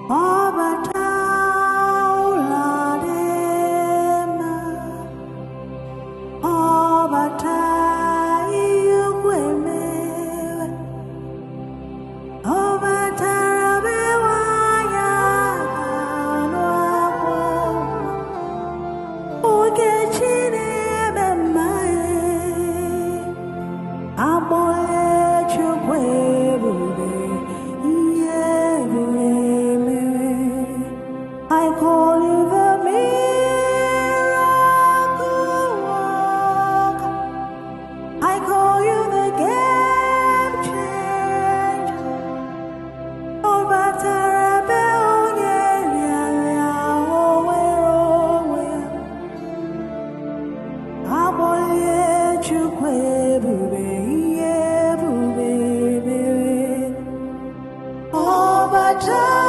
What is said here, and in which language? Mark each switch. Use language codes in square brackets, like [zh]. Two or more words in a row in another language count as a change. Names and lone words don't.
[ig] ọbata ụlọ dị mma, ọbata ihe ukwu emewe, ọbatara be nwaanyị a ga-anụ akwa, oge chi na-eme mma ya, agbọghọ Chukwu ebube, ihe ebube mere. [en] I call you the miracle worker. I call you the game changer. [ig] Ọbatara be onye rịarịa o nwere onwe ya. Agbọghọ Chukwu ebube, ihe ebube mere. Ọbata